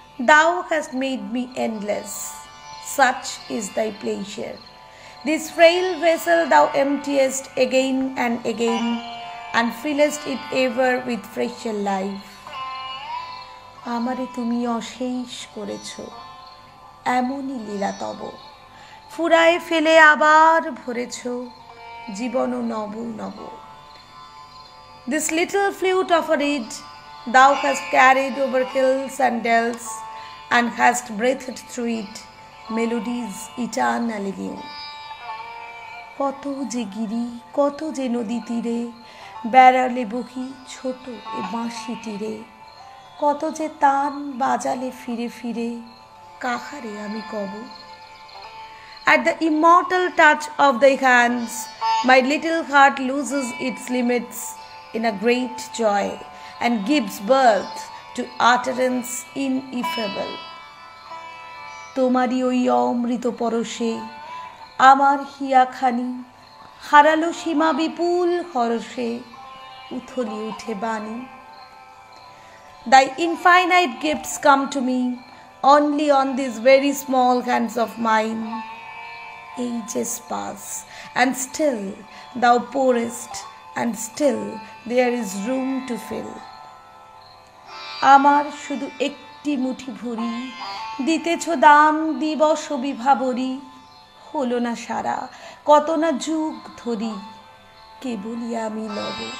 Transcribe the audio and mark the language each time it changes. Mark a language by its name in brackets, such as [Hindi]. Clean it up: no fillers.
[English] Thou hast made me endless, such is thy pleasure. This frail vessel thou emptiest again and again, and fillest it ever with fresher life. [Bangla] আমারে তুমি অশেষ করেছ, এমনই লীলা তব, ফুরায় ফেলে আবার ভরেছ জীবন নব নব। [English] This little flute of a reed thou hast carried over hills and dells, and hast breathed through it melodies eternally new. [Bangla] কত যে গিরি কত যে নদী তীরে বেড়ালে বহি ছোট এ বাঁশি তীরে, কত যে তান বাজালে ফিরে ফিরে, কাহারে আমি কব। [English] At the immortal touch of thy hands, my little heart loses its limits in a great joy and gives birth to utterance ineffable. [Bangla] তোমারই ওই অমৃত পরশে আমার হিয়াখানি হারালো সীমা বিপুল হরষে, উথলি উঠে বাণী। [English] Thy infinite gifts come to me only on these very small hands of mine. Ages pass, and still thou pourest, and still there is room to fill. [Bangla] আমার শুধু একটি মুঠি ভরি, দিতেছ দান দিবস বিভাবরী। হলো না সারা, কত না যুগ ধরি, কেবলই আমি লব।